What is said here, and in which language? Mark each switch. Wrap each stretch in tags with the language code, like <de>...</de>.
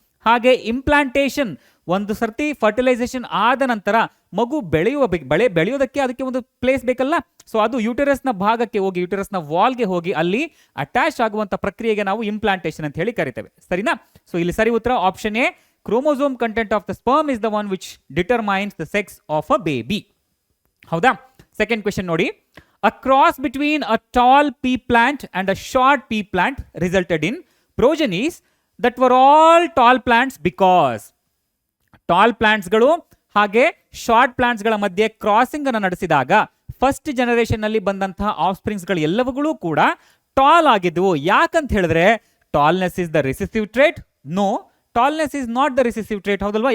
<kn>ಹಾಗೆ ಇಂಪ್ಲಾಂಟೇಶನ್, ಒಂದು ಸರ್ತಿ ಫರ್ಟಿಲೈಸೇಷನ್ ಆದ ನಂತರ ಮಗು ಬೆಳೆಯೋದಕ್ಕೆ ಅದಕ್ಕೆ ಒಂದು ಪ್ಲೇಸ್ ಬೇಕಲ್ಲ. ಸೊ ಅದು ಯೂಟರಸ್ನ ಭಾಗಕ್ಕೆ ಹೋಗಿ, ಯೂಟರಸ್ನ ವಾಲ್ಗೆ ಹೋಗಿ ಅಲ್ಲಿ ಅಟ್ಯಾಚ್ ಆಗುವಂತ ಪ್ರಕ್ರಿಯೆಗೆ ನಾವು ಇಂಪ್ಲಾಂಟೇಶನ್ ಅಂತ ಹೇಳಿ ಕರಿತೇವೆ, ಸರಿನಾ? ಸೊ ಇಲ್ಲಿ ಸರಿ ಉತ್ತರ</kn> <en>Option A, chromosome content of the sperm is the one which determines the sex of a baby.</en> <kn>ಹೌದಾ? ಸೆಕೆಂಡ್ ಕ್ವೆಶನ್ ನೋಡಿ:</kn> <en>a cross between a tall pea plant and a short pea plant resulted in progenies that were all tall plants because.</en> <kn>Tall ಪ್ಲಾಂಟ್ಸ್ಗಳು ಹಾಗೆ short ಪ್ಲಾಂಟ್ಸ್ಗಳ ಮಧ್ಯೆ crossing ಅನ್ನು ನಡೆಸಿದಾಗ first generation ನಲ್ಲಿ ಬಂದಂತಹ of ಸ್ಪ್ರಿಂಗ್ಸ್ಗಳು ಎಲ್ಲವುಗಳು ಕೂಡ tall ಆಗಿದ್ವು. ಯಾಕಂತ ಹೇಳಿದ್ರೆ</kn> <en>Tallness is the recessive trait? No, tallness is not the recessive trait,</en> <kn>ಹೌದಲ್ವಾ?</kn>